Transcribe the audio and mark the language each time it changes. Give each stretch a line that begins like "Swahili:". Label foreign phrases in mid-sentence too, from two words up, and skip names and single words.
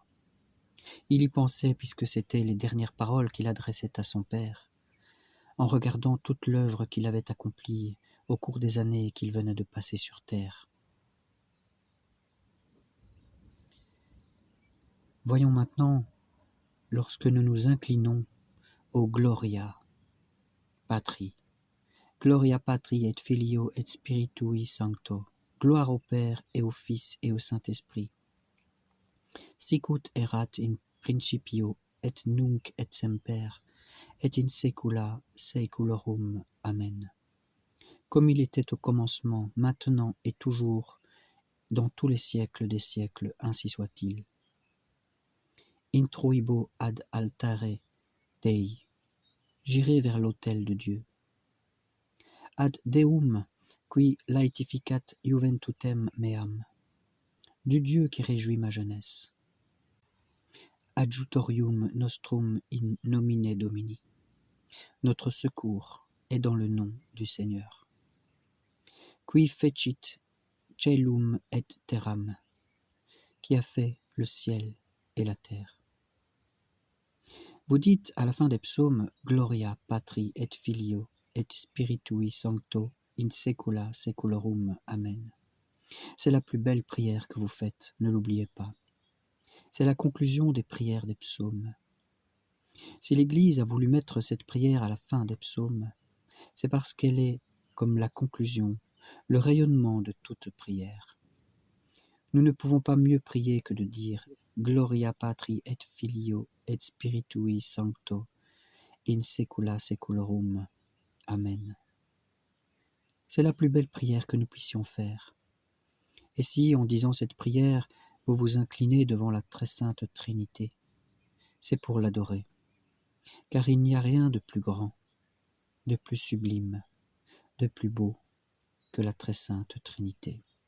French: Il y pensait puisque c'étaient les dernières paroles qu'il adressait à son Père, en regardant toute l'œuvre qu'il avait accomplie au cours des années qu'il venait de passer sur terre. Voyons maintenant, lorsque nous nous inclinons au
Latin: Gloria Patri, Gloria Patri et Filio et Spiritui Sancto,
French: gloire au Père et au Fils et au Saint-Esprit,
Latin: sicut erat in principio et nunc et semper, et in saecula saeculorum. Amen.
French: Comme il était au commencement, maintenant et toujours, dans tous les siècles des siècles, ainsi soit-il.
Latin: Intruibo ad altare Dei,
French: j'irai vers l'autel de Dieu.
Latin: Ad Deum, qui laetificat juventutem meam,
French: du Dieu qui réjouit ma jeunesse.
Latin: Adjutorium nostrum in nomine Domini,
French: notre secours est dans le nom du Seigneur.
Latin: Qui fecit caelum et terram,
French: qui a fait le ciel et la terre. Vous dites à la fin des psaumes
Latin: Gloria Patri et Filio et Spiritui Sancto in saecula saeculorum.
French: Amen. C'est la plus belle prière que vous faites, ne l'oubliez pas. C'est la conclusion des prières des psaumes. Si l'Église a voulu mettre cette prière à la fin des psaumes, c'est parce qu'elle est, comme la conclusion, le rayonnement de toute prière. Nous ne pouvons pas mieux prier que de dire
Latin: Gloria Patri et Filio et Spiritui Sancto in saecula saeculorum.
French: Amen. C'est la plus belle prière que nous puissions faire. Et si, en disant cette prière, vous vous inclinez devant la très sainte Trinité, c'est pour l'adorer, car il n'y a rien de plus grand, de plus sublime, de plus beau que la très sainte Trinité.